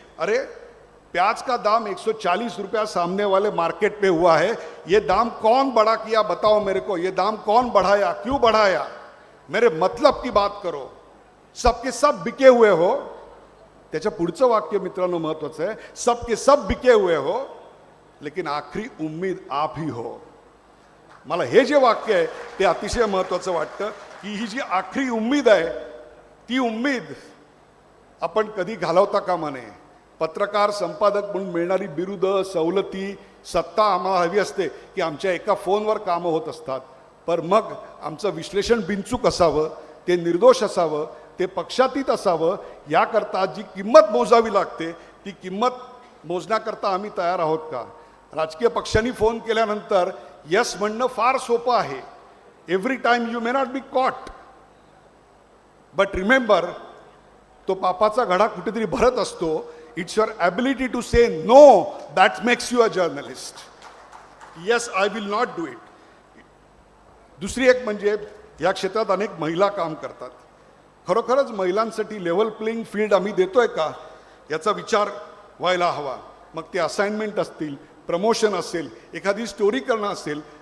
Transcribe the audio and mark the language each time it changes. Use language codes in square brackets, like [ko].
[hi] अरे प्याज का दाम 140 रुपया सामने वाले मार्केट पे हुआ है, ये दाम कौन बढ़ा किया बताओ मेरे को, ये दाम कौन बढ़ाया, क्यों बढ़ाया, मेरे मतलब की बात करो, सबके सब बिके हुए हो. [mr] त्याच्या पुढचं वाक्य मित्रांनो महत्वाचं आहे, [hi] सबके सब बिके हुए हो लेकिन आखरी उम्मीद आप ही हो. [mr] मला हे जे वाक्य आहे ते अतिशय महत्वाचं वाटतं की ही जी आखरी उम्मीद आहे ती उम्मीद आपण कधी घालवता कामा नये. पत्रकार संपादक म्हणून मिळणारी बिरुद, सवलती, सत्ता आम्हाला हवी असते की आमच्या एका फोनवर कामं होत असतात. पण मग आमचं विश्लेषण बिनचूक असावं, ते निर्दोष असावं, ते पक्षातीत असावं. याकरता जी किंमत मोजावी लागते ती किंमत मोजण्याकरता आम्ही तयार आहोत का. राजकीय पक्षांनी फोन केल्यानंतर यस म्हणणं फार सोपं आहे. [en] every time you may not be caught, but remember [mr] तो पापाचा घडा कुठेतरी भरत असतो. [en] It's your ability to say no that makes you a journalist. Yes, I will not do it. [mr] दुसरी एक म्हणजे या क्षेत्रात अनेक महिला काम करतात. खरोखरच महिलांसाठी लेव्हल प्लेइंग फील्ड आम्ही देतोय का याचा विचार व्हायला हवा. मग ते असाइनमेंट असतील, प्रमोशन असेल, एखादी स्टोरी करणं असेल.